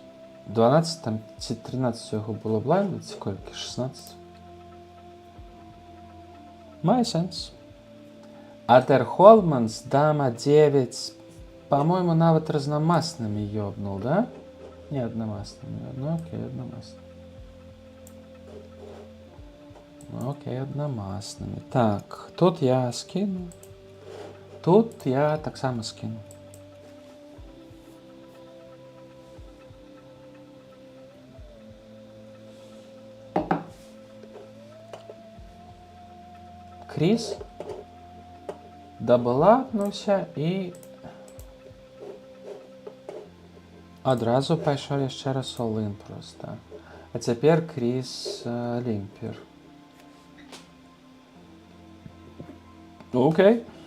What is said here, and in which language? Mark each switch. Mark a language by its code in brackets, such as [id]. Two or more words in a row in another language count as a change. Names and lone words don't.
[be] 12 там, ці 13 яго было блайнда, ці колькі? 16. Мае сэнс. [ru] Адер Холманс, дама 9, по-моему, нават разномастными ёбнул, да? Не одномастными, ну окей, одномастными. Ну окей, одномастными. [be] Так, тут я скину. Тут я так само скину. Кріс даблапнуўся і адразу пайшоў яшчэ раз all-in проста. А цяпер Кріс лімпер. Окей.